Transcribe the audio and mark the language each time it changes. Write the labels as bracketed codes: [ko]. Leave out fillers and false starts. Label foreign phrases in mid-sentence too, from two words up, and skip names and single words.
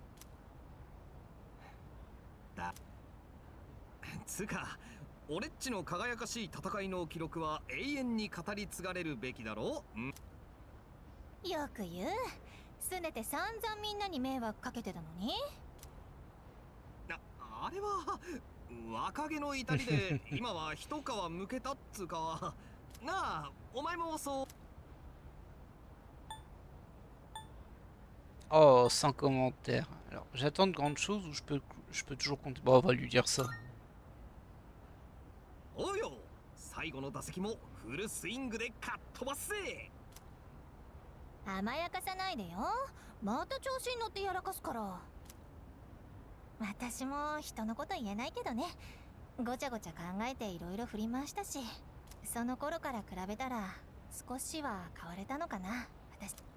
[ja] つか、俺っちの輝かしい戦いの記録は永遠に語り継がれるべきだろう。よく言う。すねて散々みんなに迷惑かけてたのに。あれは若気の至りで今は一皮むけたっつうか。なあ、お前もそう。 [fr] Oh, sans commentaire. Alors, j'attends de grandes choses ou je peux toujours compter. Bon, on va lui dire ça. [ja] おうよ、最後の打席もフルスイングでかっ飛ばすぜ。甘やかさないでよ。また調子に乗ってやらかすから。私も人のこと言えないけどね、ごちゃごちゃ考えていろいろ振り回したし、その頃から比べたら少しは変われたのかな、私。